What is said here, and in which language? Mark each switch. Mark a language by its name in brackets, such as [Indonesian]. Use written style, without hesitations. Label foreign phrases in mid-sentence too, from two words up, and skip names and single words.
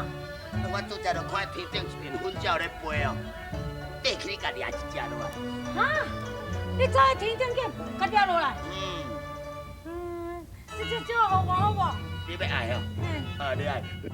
[Min Nan Chinese] 我拄则就看天顶一片粉鸟咧飞哦，缀去你家掠一只落来。哈？你走去天顶去，甲抓落来？这好无好无？你要爱哦？啊，你爱。